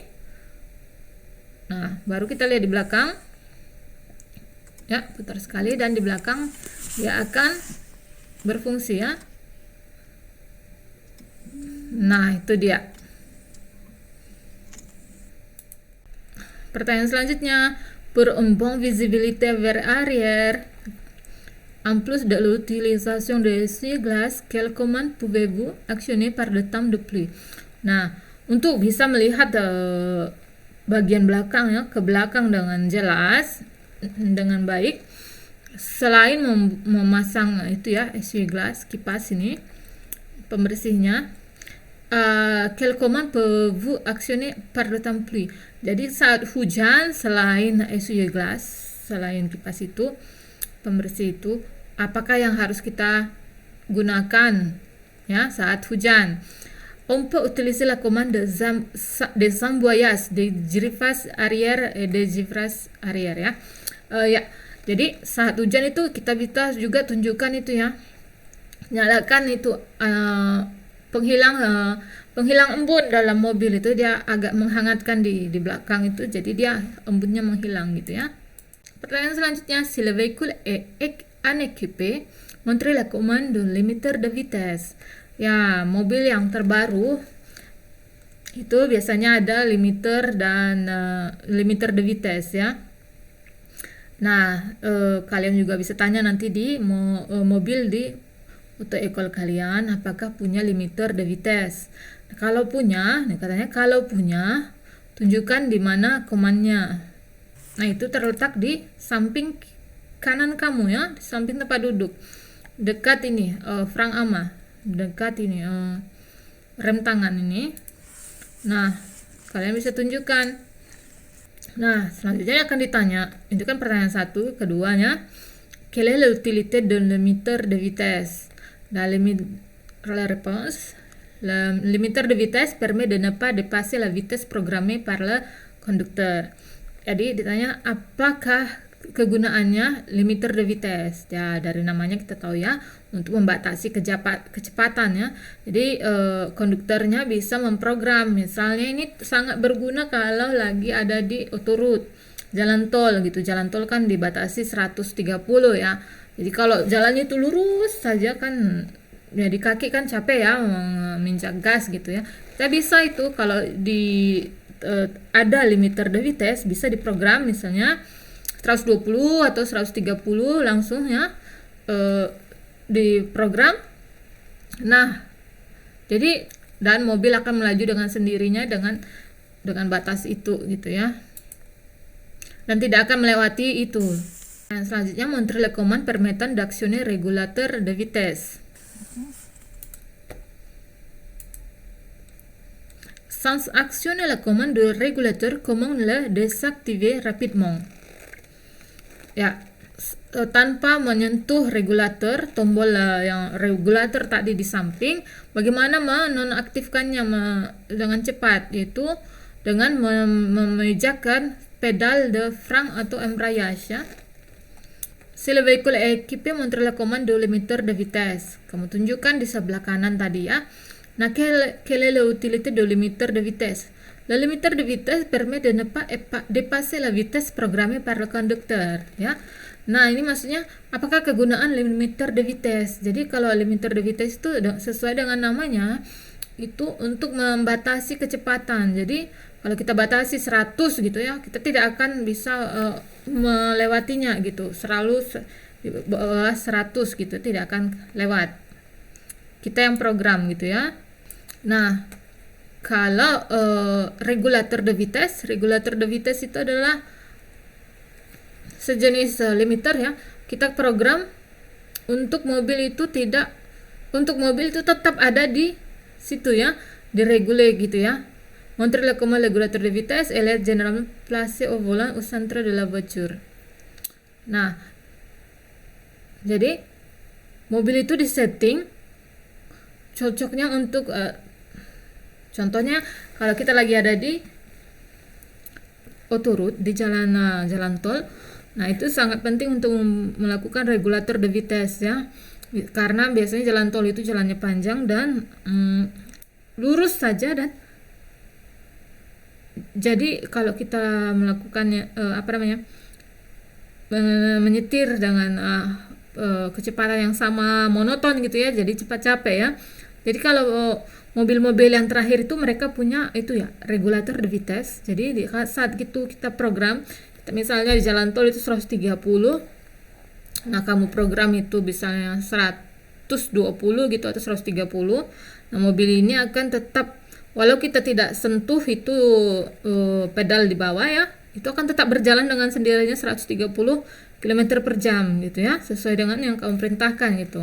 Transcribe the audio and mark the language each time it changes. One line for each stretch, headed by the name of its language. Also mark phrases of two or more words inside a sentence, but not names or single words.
Indonesian: Nah, baru kita lihat di belakang. Ya, putar sekali dan di belakang dia akan berfungsi ya. Nah, itu dia. Pertanyaan selanjutnya,
French: pour une bonne visibilité vers arrière, en plus de l'utilisation de essuie-glace, quelle commande pouvez-vous actionner par le temps de pluie?
Indonesian: Nah, untuk bisa melihat bagian belakang ya, ke belakang dengan jelas, dengan baik, selain memasang itu ya, essuie-glace, kipas ini, pembersihnya,
French: quelle commande pouvez-vous actionner par le temps de pluie?
Indonesian: Jadi saat hujan, selain essuie-glace, selain kipas itu, pembersih itu, apakah yang harus kita gunakan ya saat hujan?
French: On peut utiliser la commande des emboyages, des giraffes arrière et des giraffes arrière ya.
Indonesian: Ya, jadi saat hujan itu kita bisa juga tunjukkan itu ya, nyalakan itu penghilang embun dalam mobil itu, dia agak menghangatkan di belakang itu, jadi dia embunnya menghilang gitu ya. Pertanyaan selanjutnya,
French: si le véhicule est équipé, montrez la commande de limiter de vitesse.
Indonesian: Ya, mobil yang terbaru itu biasanya ada limiter dan
French: limiter de vitesse
Indonesian: ya. Nah, kalian juga bisa tanya nanti di mobil di
French: auto école
Indonesian: kalian, apakah punya
French: limiter de vitesse.
Indonesian: Nah, kalau punya, nih katanya kalau punya, tunjukkan di mana komannya. Nah, itu terletak di samping kanan kamu ya, di samping tempat duduk, dekat ini frang ama, dekat ini rem tangan ini. Nah, kalian bisa tunjukkan. Nah, selanjutnya akan ditanya, itu kan pertanyaan 1, keduanya,
French: quelle est l'utilité de limiter de vitesse? La réponse, le limiter de vitesse permet de ne pas dépasser la vitesse programmée par le conducteur.
Indonesian: Jadi ditanya apakah kegunaannya
French: limiter de vitesse.
Indonesian: Ya, dari namanya kita tahu ya, untuk membatasi kecepatan ya. Jadi konduktornya bisa memprogram. Misalnya ini sangat berguna kalau lagi ada di autoroute, jalan tol gitu. Jalan tol kan dibatasi 130 ya. Jadi kalau jalannya itu lurus saja kan, ya di kaki kan capek ya menginjak gas gitu ya. Kita bisa itu kalau ada
French: limiter de vitesse,
Indonesian: bisa diprogram misalnya 120 atau 130 langsung ya, diprogram. Nah, jadi dan mobil akan melaju dengan sendirinya dengan batas itu gitu ya, dan tidak akan melewati itu. Dan selanjutnya
French: montre le commande permettant d'actionner régulateur de vitesse. Sans actionner la commande de régulateur, comment le désactiver rapidement?
Indonesian: Ya, tanpa menyentuh regulator, tombol yang regulator tadi di samping, bagaimana menonaktifkannya dengan cepat, yaitu dengan memejakkan
French: pedal de frein
Indonesian: atau embrayage ya.
French: Si le véhicule est équipé, montre la commande de limiteur de vitesse.
Indonesian: Kamu tunjukkan di sebelah kanan tadi ya. Nah,
French: quelle est l'utilité de limiteur de vitesse? Le limiteur de vitesse permet de ne pas dépasser la vitesse programmée par le conducteur ya.
Indonesian: Nah, ini maksudnya apakah kegunaan
French: limiter de vitesse.
Indonesian: Jadi kalau
French: limiter de vitesse
Indonesian: itu sesuai dengan namanya, itu untuk membatasi kecepatan. Jadi kalau kita batasi 100 gitu ya, kita tidak akan bisa melewatinya gitu. Selalu di bawah 100 gitu, tidak akan lewat. Kita yang program gitu ya. Nah, kalau
French: regulator de vitesse
Indonesian: itu adalah sejenis limiter ya. Kita program untuk mobil itu tetap ada di situ ya, diregule gitu ya.
French: Montre le commande régulateur de vitesse, elle est généralement placée au volant au centre de la voiture.
Indonesian: Nah, jadi mobil itu disetting cocoknya untuk contohnya kalau kita lagi ada di autoroute, di jalan tol. Nah, itu sangat penting untuk melakukan
French: regulator de vitesse
Indonesian: ya. Karena biasanya jalan tol itu jalannya panjang dan lurus saja, dan jadi kalau kita melakukannya menyetir dengan kecepatan yang sama monoton gitu ya, jadi cepat capek ya. Jadi kalau mobil-mobil yang terakhir itu mereka punya itu ya,
French: regulator de vitesse.
Indonesian: Jadi saat itu kita program, misalnya di jalan tol itu 130, nah kamu program itu misalnya 120 gitu atau 130. Nah, mobil ini akan tetap, walau kita tidak sentuh itu pedal di bawah ya, itu akan tetap berjalan dengan sendirinya 130 km per jam gitu ya, sesuai dengan yang kamu perintahkan gitu.